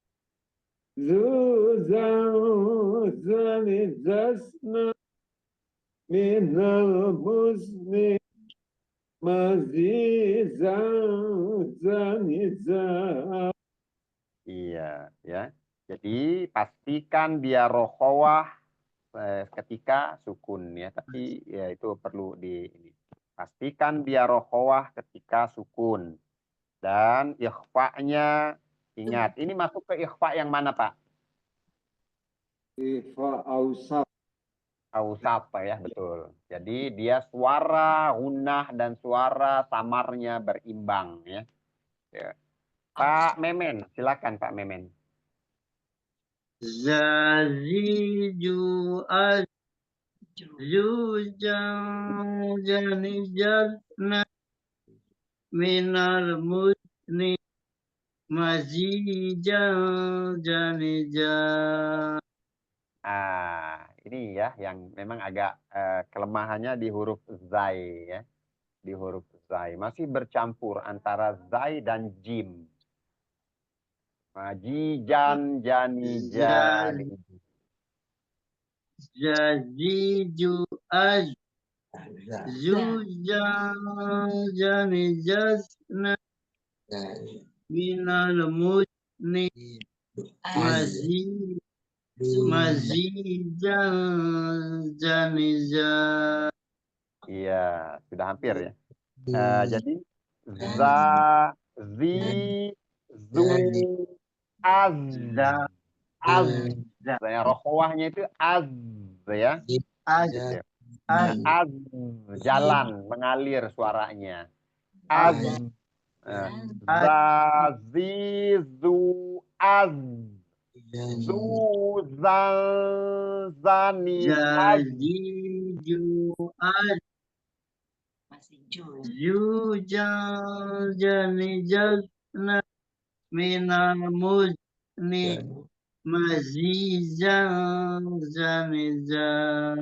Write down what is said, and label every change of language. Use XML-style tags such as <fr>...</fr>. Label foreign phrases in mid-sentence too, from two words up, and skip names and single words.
<id>Zuzan zani zasna. Minal muzni mazizan zaniza. Iya, ya. Jadi pastikan dia rokhawah ketika sukun ya. Tapi ya itu perlu pastikan dia rokhawah ketika sukun. Dan ikhfa-nya ingat, ini masuk ke ikhfa yang mana Pak? Ikhfa ausat. Ausat Pak ya, betul. Jadi dia suara gunnah dan suara samarnya berimbang ya. Ya. Pak Memen, silakan Pak Memen. Zaziju az zujang janijatna minal musni mazijang janijah. Ini ya yang memang agak kelemahannya di huruf zai ya. Di huruf zai masih bercampur antara zai dan jim. Majijan janijan. Zaziju az zujang janijatna minal musni Mazid Mazidal Janizah. Iya, sudah hampir ya. Jadi Za. zi, zu, az, Za az. Za Rokhawahnya itu az ya. Az Gitu. Az Az, jalan, mengalir suaranya. Az, eh, Az za, zi, zu, az, zu, zan, zani, az. Jaziju Az Masih ju. Yujal Janizah Minal Muzni Mazizal Janizah</id>